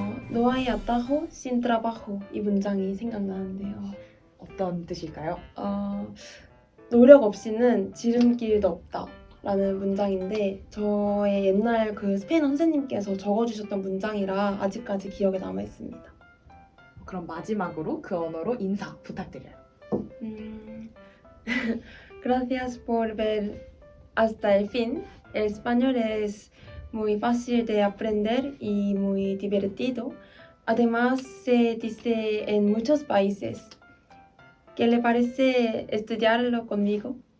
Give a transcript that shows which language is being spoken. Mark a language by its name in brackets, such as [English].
[Spanish] No hay atajo sin trabajo [Korean] 이 문장이 생각나는데요. 어떤 뜻일까요? 노력 없이는 지름길도 없다 라는 문장인데 저의 옛날 그 스페인어 선생님께서 적어주셨던 문장이라 아직까지 기억에 남아있습니다. 그럼 마지막으로 그 언어로 인사 부탁드려요. [Spanish] Gracias por ver hasta el fin. El español es muy fácil de aprender y muy divertido. Además, se dice en muchos países. ¿Qué le parece estudiarlo conmigo?